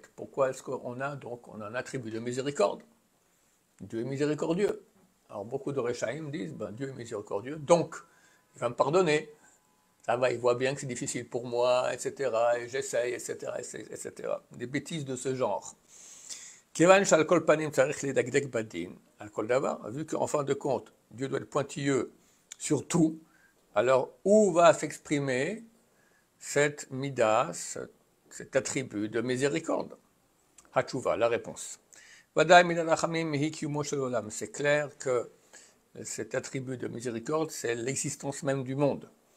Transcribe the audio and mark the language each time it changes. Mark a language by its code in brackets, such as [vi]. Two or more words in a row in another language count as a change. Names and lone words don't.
[fr] Pourquoi est-ce qu'on a donc un attribut de miséricorde? Dieu est miséricordieux. Alors beaucoup de Rechaim disent, Dieu est miséricordieux, donc il va me pardonner. Ça va, il voit bien que c'est difficile pour moi, etc., et j'essaye, etc., etc. Des bêtises de ce genre. [he] כיון שעל כל פנים צריך לדקדק בדין, על כל דבר, [fr] vu qu'en fin de compte, Dieu doit être pointilleux sur tout, alors où va s'exprimer cette midas, cet attribut de miséricorde? Hatshuva, la réponse. C'est clair que cet attribut de miséricorde, c'est l'existence même du monde.